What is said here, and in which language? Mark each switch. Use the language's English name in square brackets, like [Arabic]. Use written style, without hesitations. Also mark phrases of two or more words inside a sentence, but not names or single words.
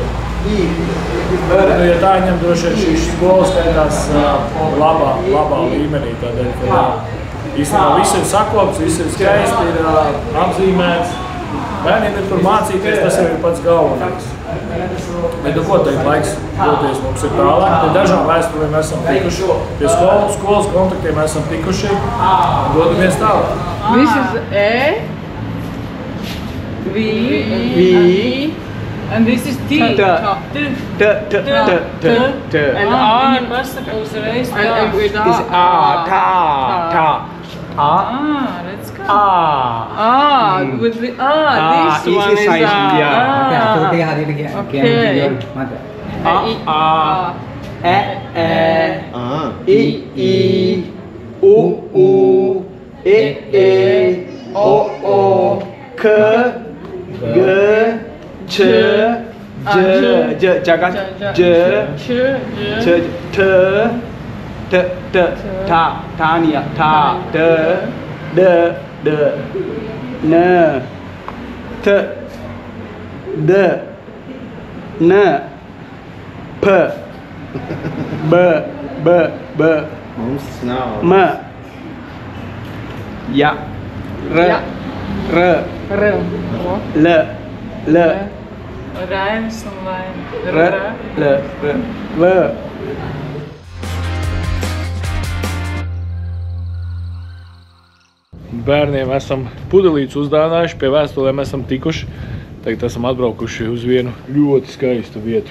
[Latvian] Ja tā ņem droši vien šīs skolas skaitās labā līmenī, tādēļ, ka īstenībā viss ir sakopts, viss ir skaisti, ir apzīmēts. Bērniem ir tur mācīties, tas jau ir pats galvenais. Bet ko teikt, laiks doties mums ir tālāk. Pie dažām vēstulēm esam tikuši, pie skolas kontaktiem esam tikuši un dodamies tālāk. [English] This is E, V, and this is T. And R [Latvian] pasaka uzreiz tā. [English] Is A, tā. Let's go. With the this one is I, U, E, O, K, G, Ç, J, Jagat, J, T, ta nih ya, ta, D, N, T, D, N, P, B, M, ya, R, L, [Latvian] Raims un Laim. L. Bērniem esam pudelītes uzdāvinājuši, pie vēstulēm esam tikuši. Tagad esam atbraukuši uz vienu ļoti skaistu vietu.